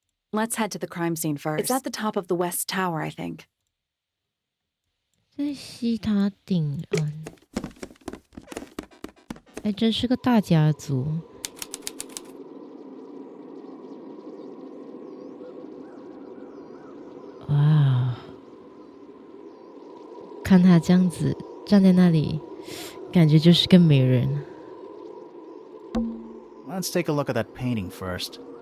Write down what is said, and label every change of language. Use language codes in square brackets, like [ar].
[en] Let's head to the crime scene first. It's at the top of the West Tower, I think. [zh] 在西塔顶岸，还真是个大家族。哇，看他这样子站在那里，感觉就是个美人。 [en] Let's take a look at that painting first.